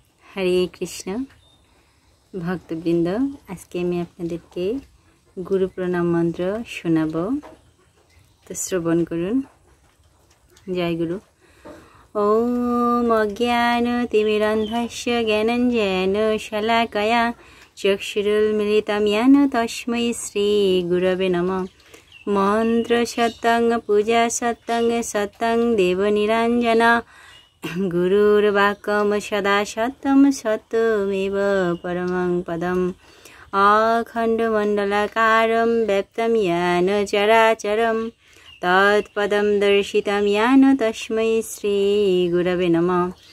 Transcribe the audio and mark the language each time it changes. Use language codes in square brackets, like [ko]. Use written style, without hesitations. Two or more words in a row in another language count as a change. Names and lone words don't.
[bn] হরে কৃষ্ণ ভক্তবৃন্দ, আজকে আমি আপনাদেরকে গুরু প্রণাম মন্ত্র শোনাবো, তো শ্রবণ করুন। জয় গুরু। [sa] ওম অজ্ঞানতিমিরন্ধস্য জ্ঞানাঞ্জন শলাকয়া চক্ষুरुन्मिलितं येन तस्मै श्री गुरवे नमः। मन्त्र सत्यं पूजा सत्यं सत्यं देवनिरञ्जन गुरुर्वाक्यं सदा सत्यं सत्यमेव परमं पदम्। अखण्डमण्डलाकारं व्याप्तं येन चराचरं तत्पदं दर्शितं येन तस्मै श्री गुरवे नमः।